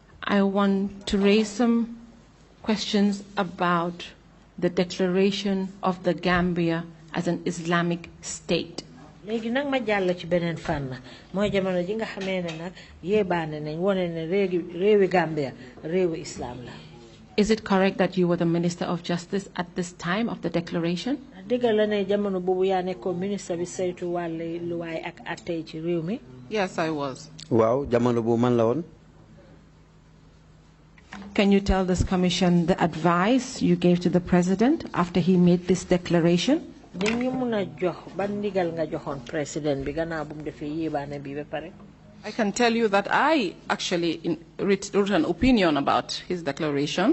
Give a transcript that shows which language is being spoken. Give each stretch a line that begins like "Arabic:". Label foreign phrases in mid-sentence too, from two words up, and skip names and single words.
English: I want to raise some questions about the declaration of the Gambia as an Islamic state.
Wolof: Léegi nag ma jàll ci beneen fànn mooy jamono ji nga xamee ne nag yéebaane nañ wone ne réewi Gambia réewi Islam la.
English: Is it correct that you were the Minister of Justice at this time of the declaration?
Wolof: Dëgg la ne jamono boobu yaa nekkoon ministre bi saytu wàllu luwaay ak àtte ci réew mi.
English: Yes, I was.
Wolof: Waaw jamono boobu man la woon.
English: Can you tell this commission the advice you gave to the president after he made this declaration? I can tell you that I actually wrote an opinion about his declaration.